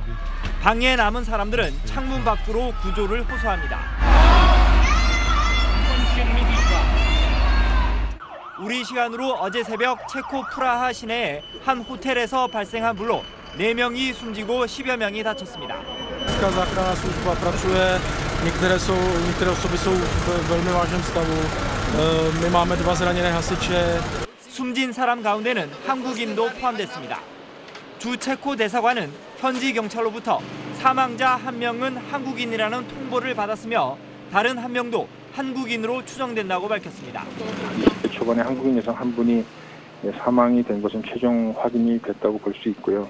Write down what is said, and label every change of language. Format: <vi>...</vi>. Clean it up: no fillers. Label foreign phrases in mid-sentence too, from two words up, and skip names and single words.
<ko>방에 남은 사람들은 창문 밖으로 구조를 호소합니다. 우리 시간으로 어제 새벽 체코 프라하 시내의 한 호텔에서 발생한 불로 4명이 숨지고 10여 명이 다쳤습니다.</ko> <cs>Záchranná služba pracuje, některé osoby jsou v velmi vážném stavu. My máme 2 zraněné hasiče.</cs> <ko>숨진 사람 가운데는 한국인도 포함됐습니다. 주 체코 대사관은 현지 경찰로부터 사망자 1명은 한국인이라는 통보를 받았으며 다른 1명도 한국인으로 추정된다고 밝혔습니다. 초반에 한국인 여성 1분이 사망이 된 것은 최종 확인이 됐다고 볼 수 있고요.</ko>